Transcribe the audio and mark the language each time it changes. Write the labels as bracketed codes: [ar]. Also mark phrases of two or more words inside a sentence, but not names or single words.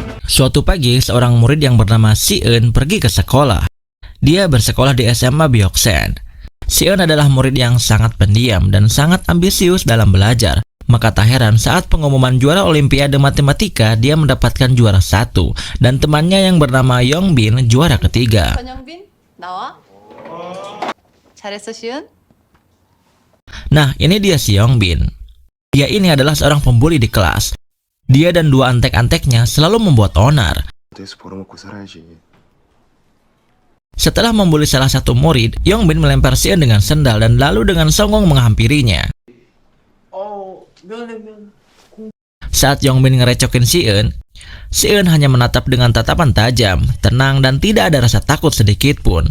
[id] Suatu pagi, seorang murid yang bernama Si-eun pergi ke sekolah. Dia bersekolah di SMA Byeoksan. Si-eun adalah murid yang sangat pendiam dan sangat ambisius dalam belajar. Maka tak heran saat pengumuman juara Olimpiade Matematika, dia mendapatkan juara 1 dan temannya yang bernama Yongbin juara ketiga. [ko] 전영빈, 나와. 잘했어, 시은. [id] Nah, ini dia si Yongbin. Dia ini adalah seorang pembuli di kelas. Dia dan dua antek-anteknya selalu membuat onar. [ko] 어디서 벌어먹고 살아야지. [id] Setelah membuli salah satu murid, Yongbin melempar Si-eun dengan sendal dan lalu dengan songong menghampirinya. Saat Yongbin ngerecokin Si-eun hanya menatap dengan tatapan tajam, tenang dan tidak ada rasa takut sedikit pun.